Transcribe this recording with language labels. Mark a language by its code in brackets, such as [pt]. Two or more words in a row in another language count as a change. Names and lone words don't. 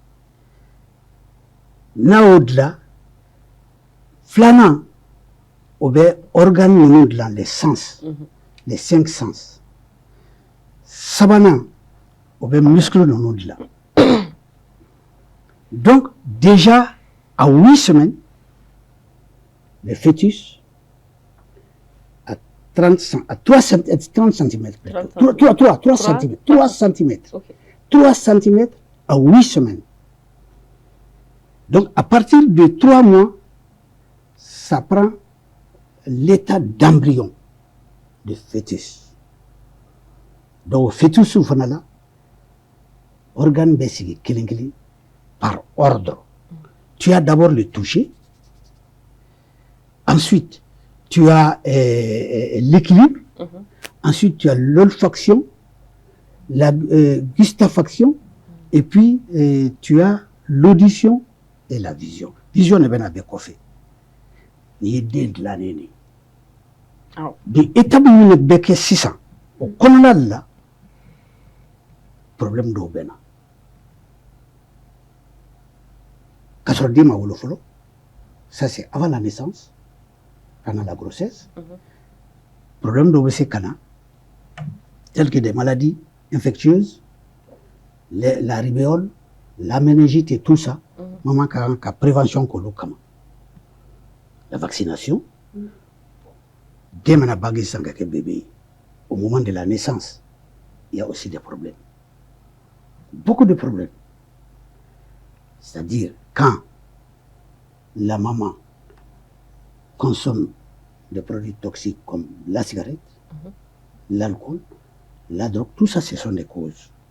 [bm] n'a y'o dilan filanan o bɛ organe ninnu dilan [fr] les sens les 5 sens [bm] sabanan o bɛ muscle ninnu dilan [fr] donc déjà à 8 semaines le fœtus à 3 cm 3 cm 3 cm à 8 semaines. Donc à partir de 3 mois ça prend l'état d'embryon de fœtus. [bm] Donc fœtus fana la organe bɛ sigi kelen kelen [fr] par ordre. Tu as d'abord le toucher. Ensuite, tu as l'équilibre. Ensuite, tu as l'olfaction, la gustafaction, et puis tu as l'audition et la vision. [bm] Vision ne bɛna bɛɛ kɔfɛ. N'i ye den dilannen de. Bi étape minnu bɛ kɛ sisan o kɔnɔna la problème dɔw bɛ na. K'a sɔrɔ den ma wolo fɔlɔ, [fr] ça c'est avant la naissance. Pendant la grossesse, [bm] problème dɔw bɛ se ka na [fr] telles que des maladies infectieuses, la rubéole, la méningite et tout ça, [bm] maman ka kan ka prévention k'olu kama. [fr] La vaccination, [bm] den mana bange sisan ka kɛ bébé ye, [fr] au moment de la naissance, il y a aussi des problèmes. Beaucoup de problèmes. C'est-à-dire quand la maman consomme des produits toxiques comme la cigarette, l'alcool, la drogue, tout ça, ce sont des causes.